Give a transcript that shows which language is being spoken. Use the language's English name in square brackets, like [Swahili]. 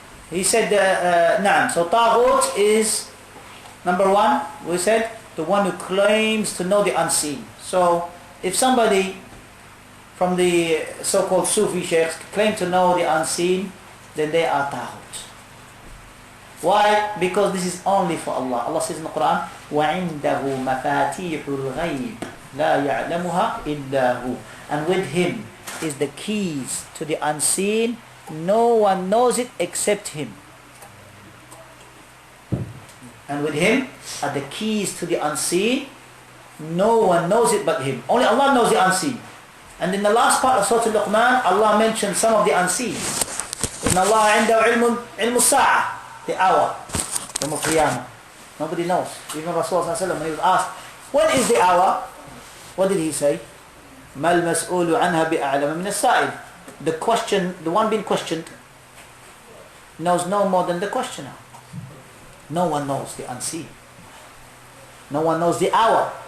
[English] He said, Naam. So Taghoot is, number 1, we said, the one who claims to know the unseen. So if somebody from the so-called Sufi sheikhs claim to know the unseen, then they are Taghoot. Why? Because this is only for Allah. Allah says in the Quran, [Arabic] وَعِنْدَهُ مَفَاتِيحُ الْغَيْبِ لَا يَعْلَمُهَا إِلَّا هُ. [English] And with him is the keys to the unseen. No one knows it except him. And with him are the keys to the unseen. No one knows it but him. Only Allah knows the unseen. And in the last part of Surah Al-Luqman, Allah mentioned some of the unseen. [Arabic] إِنَّ اللَّهَ عِنْدَهُ عِلْمُ السَّاعَةِ, [English] the hour, [Arabic] Yawm al-Qiyamah. [English] Nobody knows. Even Rasulullah when he was asked, when is the hour? What did he say? [Arabic] مَا الْمَسْئُولُ عَنْهَا بِأَعْلَمَ مِنَ السَّائِلِ. [English] The question, the one being questioned, knows no more than the questioner. No one knows the unseen. No one knows the hour.